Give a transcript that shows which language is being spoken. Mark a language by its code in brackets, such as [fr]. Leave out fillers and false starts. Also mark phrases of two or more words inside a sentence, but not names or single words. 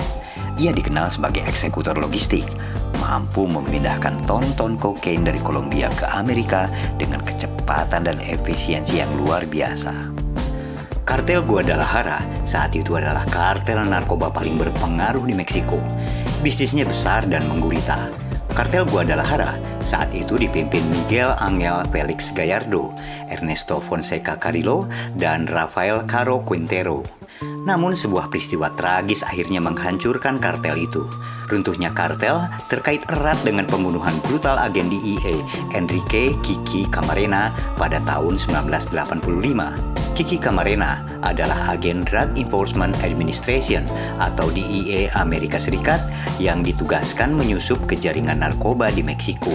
[id] Ia dikenal sebagai eksekutor logistik, mampu memindahkan ton-ton kokain dari Kolombia ke Amerika dengan kecepatan dan efisiensi yang luar biasa. Kartel Guadalajara saat itu adalah kartel narkoba paling berpengaruh di Meksiko. Bisnisnya besar dan menggurita. Kartel Guadalajara saat itu dipimpin Miguel Ángel Félix Gallardo, Ernesto Fonseca Carrillo, dan Rafael Caro Quintero. Namun sebuah peristiwa tragis akhirnya menghancurkan kartel itu. Runtuhnya kartel terkait erat dengan pembunuhan brutal agen DEA Enrique Kiki Camarena pada tahun 1985. Kiki Camarena adalah agen Drug Enforcement Administration atau DEA Amerika Serikat yang ditugaskan menyusup ke jaringan narkoba di Meksiko.